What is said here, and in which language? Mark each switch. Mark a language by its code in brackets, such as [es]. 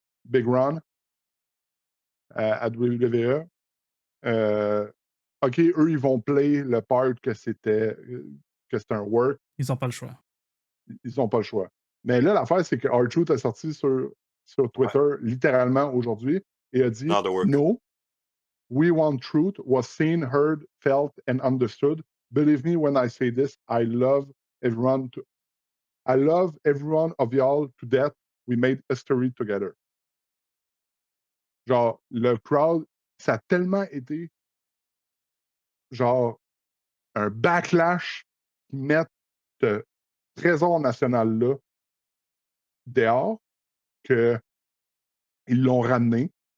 [fr] Big Ron, à WWE. OK, eux, ils vont play le part que c'était un work. Ils n'ont pas le choix. Ils n'ont pas le choix. Mais là, l'affaire, c'est que R-Truth a sorti sur Twitter littéralement aujourd'hui et a dit [en] Not the work. No, we want truth was seen, heard, felt, and understood. Believe me when I say this, I love everyone of y'all to death. We made history together. [fr] Genre, le crowd, ça a tellement été genre un backlash qui mettent ce trésor national-là dehors qu'ils l'ont ramené.